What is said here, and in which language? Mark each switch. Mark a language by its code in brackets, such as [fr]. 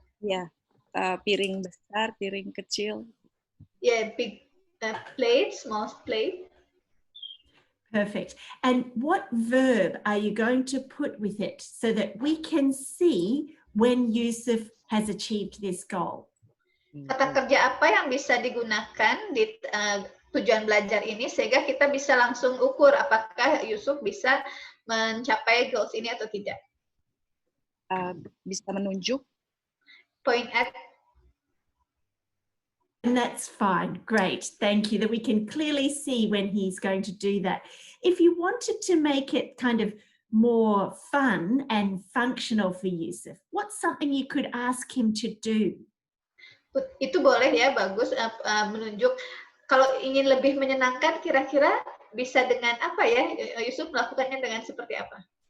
[id] Ya, piring besar, piring kecil. [en] Yeah, big plate, small plate. Perfect. And what verb are you going to put with it so that we can see when Yusuf has achieved this goal? [id] Kata kerja apa yang bisa digunakan di tujuan belajar ini sehingga kita bisa langsung ukur apakah Yusuf bisa mencapai goals ini atau tidak? Bisa menunjuk. [en] Point at. And that's fine. Great. Thank you. That we can clearly see when he's going to do that. If you wanted to make it kind of more fun and functional for Yusuf, what's something you could ask him to do? [id] Itu boleh ya, bagus menunjuk. Kalau ingin lebih menyenangkan, kira-kira bisa dengan apa ya? Yusuf melakukannya dengan seperti apa?